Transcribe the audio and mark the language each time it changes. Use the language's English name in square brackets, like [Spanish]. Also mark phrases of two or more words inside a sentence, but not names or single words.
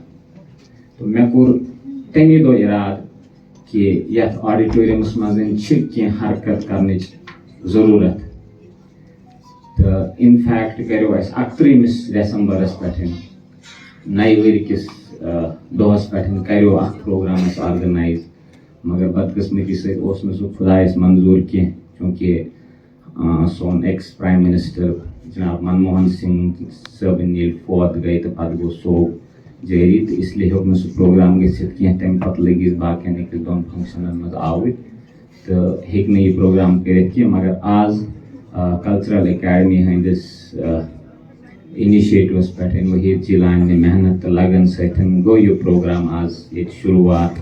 [Kashmiri] تو مے کوٚر تمی دۄہ ارادٕ کہ یتھ آڈیٹوریمس منٛز چھِ کینٛہہ حرکت کرنٕچ ضروٗرت تہٕ ان فیکٹ کریو اسہِ 31 دسمبرس پٮ۪ٹھ نَیہِ ؤرۍ کِس دۄہس پٮ۪ٹھ کریو اکھ پروگرام اسہِ آرگنایز مگر بدقسمتی سۭتۍ اوس نہٕ سُہ خۄدایس منظوٗر کینٛہہ چوٗنکہِ سون [English] ex prime minister [Kashmiri] جناب منموہن سنگھ صٲبٕنۍ ییٚلہِ فوت گٔے تہٕ پتہٕ گوٚو سوگ جٲری تہٕ [Urdu] اس لیے [Kashmiri] ہیوٚک نہٕ سُہ پروگرام گٔژھِتھ کینٛہہ. تمہِ پتہٕ لٔگۍ أسۍ باقین 1-2 فنکشنن منٛز آوٕرۍ تہٕ ہیٚکۍ نہٕ یہِ پروگرام کٔرِتھ کینٛہہ مگر آز کلچرل اکیڈمی ہٕنٛدِس انیشیٹوس پٮ۪ٹھ وحید جیلانی محنت تہٕ لگن سۭتۍ گوٚو یہِ پروگرام آز ییٚتہِ شروٗعات.